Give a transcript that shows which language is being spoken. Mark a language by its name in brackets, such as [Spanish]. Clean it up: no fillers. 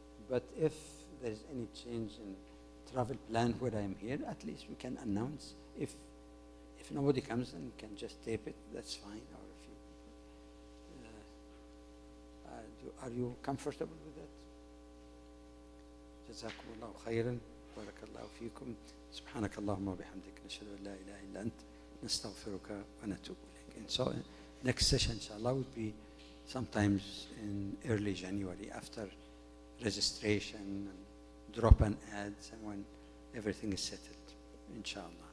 [English] But if there's any change in travel plan where I'm here, at least we can announce. If nobody comes, then we can just tape it, that's fine. Or if you, are you comfortable with that? [Arabic] جزاكم الله خيرا. بارك الله فيكم. سبحانك اللهم وبحمدك نشهد أن لا إله إلا أنت نستغفرك ونتوب إليك. [English] And so next session, inshallah, would be sometimes in early January after registration and drop an ad and when everything is settled, inshallah.